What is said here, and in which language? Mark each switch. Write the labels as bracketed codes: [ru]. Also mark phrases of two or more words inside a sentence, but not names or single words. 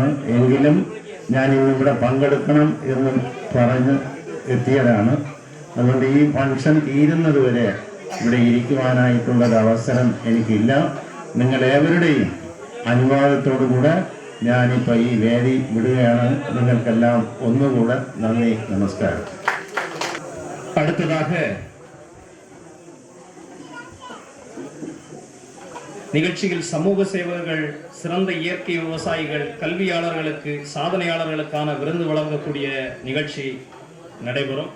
[ml] എങ്കിലും ഞാൻ ഇന്നിവിടെ പങ്കെടുക്കണം എന്ന് പറഞ്ഞ് എത്തിയതാണ്. അതുകൊണ്ട് ഈ ഫംഗ്ഷൻ തീരുന്നത് വരെ ഇവിടെ ഇരിക്കുവാനായിട്ടുള്ളൊരവസരം എനിക്കില്ല. നിങ്ങളേവരുടെയും അനുവാദത്തോടുകൂടെ ഞാനിപ്പോൾ ഈ വേദി വിടുകയാണ്. നിങ്ങൾക്കെല്ലാം ഒന്നുകൂടെ നന്ദി, നമസ്കാരം. [ta] அடுத்ததாக நிகழ்ச்சியில் சமூக சேவகர்கள், சிறந்த இயற்கை விவசாயிகள், கல்வியாளர்களுக்கு, சாதனையாளர்களுக்கான விருது வழங்கக்கூடிய நிகழ்ச்சி நடைபெறும்.